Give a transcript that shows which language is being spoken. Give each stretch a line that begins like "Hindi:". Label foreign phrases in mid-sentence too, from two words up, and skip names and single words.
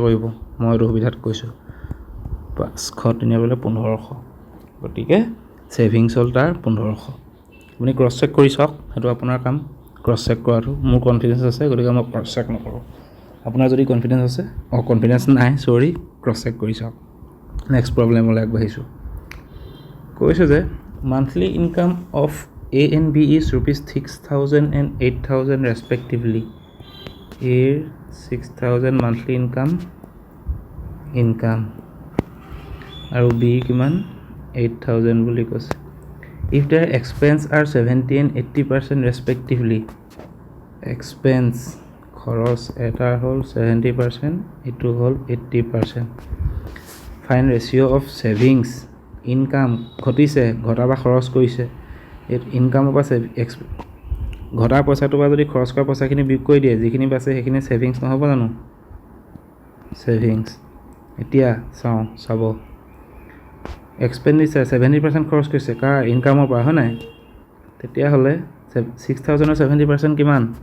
Assamese: কৰিব মই এইটো সুবিধাত কৈছোঁ 500 3 বোলে 1500 গতিকে ছেভিংছ হ'ল তাৰ 1500 আপুনি
English: cross check
Assamese: কৰি চাওক সেইটো আপোনাৰ কাম
English: cross check
Assamese: কৰাটো মোৰ কনফিডেঞ্চ আছে গতিকে মই
English: cross check
Assamese: নকৰোঁ আপোনাৰ যদি কনফিডেঞ্চ আছে কনফিডেঞ্চ নাই চৰি
English: cross check
Assamese: কৰি চাওক
English: next problemলৈ
Assamese: আগবাঢ়িছোঁ কৈছে যে
English: monthly income of A and B is ₹6,000 and 8,000 respectively. A 6,000 monthly income
Assamese: আৰু B কিমান 8,000 বুলি কৈছে
English: if their expense are 70 and 80% respectively expense
Assamese: খৰচ এটা হ'ল 70% এইটো হ'ল 80%
English: find ratio of savings
Assamese: income ঘটিছে ঘটা বা খৰচ কৰিছে ইনকামৰ পৰা ঘটা পইচাটোৰ পৰা যদি খৰচ কৰা পইচাখিনি বিয়োগ কৰি দিয়ে যিখিনি বাছে সেইখিনি ছেভিংছ নহ'ব জানো ছেভিংছ এতিয়া চাব এক্সপেণ্ডিচাৰ 70% খৰচ কৰিছে কাৰ ইনকামৰ পৰা হয় নাই তেতিয়াহ'লে 6,000 70% কিমান